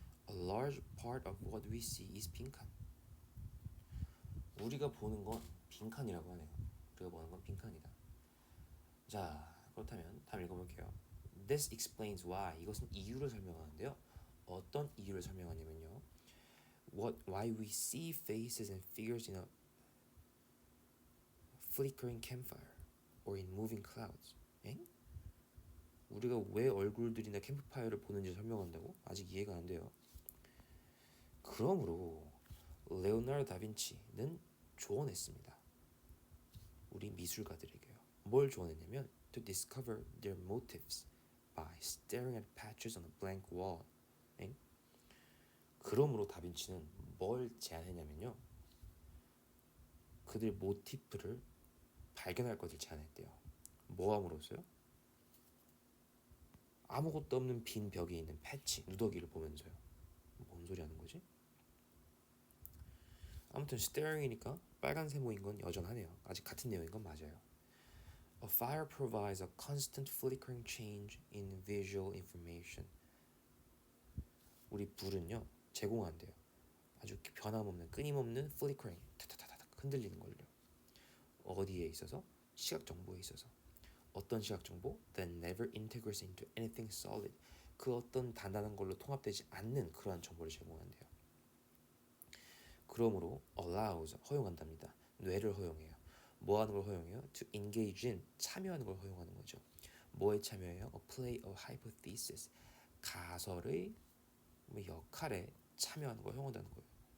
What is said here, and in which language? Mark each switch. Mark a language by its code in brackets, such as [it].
[en] A large part of what we see is 빈칸. [ko] 우리가 보는 건 빈칸이라고 하네요. 우리가 보는 건 빈칸이다. 자, 그렇다면 다음 읽어볼게요. [en] This explains why. [ko] 이것은 이유를 설명하는데요. 어떤 이유를 설명하냐면요. [en] Why we see faces and figures in a flickering campfire or in moving clouds. [ko] 엥? 우리가 왜 얼굴들이나 캠프파이어를 보는지 설명한다고? 아직 이해가 안 돼요. 그러므로 레오나르도 다빈치는 조언했습니다. 우리 미술가들에게요. [en] 뭘 조언했냐면 to discover their motives by staring at patches on a blank wall. [ko] 엥? 그러므로 다빈치는 뭘 제안했냐면요. 그들 모티프를 발견할 것을 제안했대요. 뭐 함으로써요? 아무것도 없는 빈 벽에 있는 패치, 누더기를 보면서요. 뭔 소리 하는 거지? 아무튼 staring이니까 빨간 세모인 건 여전하네요. 아직 같은 내용인 건 맞아요. [en] A fire provides a constant flickering change in visual information. [ko] 우리 불은요 제공한대요. 아주 변함없는 끊임없는 flickering, 타타타타 흔들리는 걸요. 어디에 있어서? 시각 정보에 있어서. 어떤 시각 정보? [en] That never integrates into anything solid. [ko] 그 어떤 단단한 걸로 통합되지 않는 그러한 정보를 제공한대요. 그러므로 allows 허용한답니다. 뇌를 허용해요. 뭐 하는 걸 허용해요? To engage in 참여하는 걸 허용하는 거죠. 뭐에 참여해요? A play of hypothesis 가설의 역할에 참여하는 걸 허용한다는 거예요.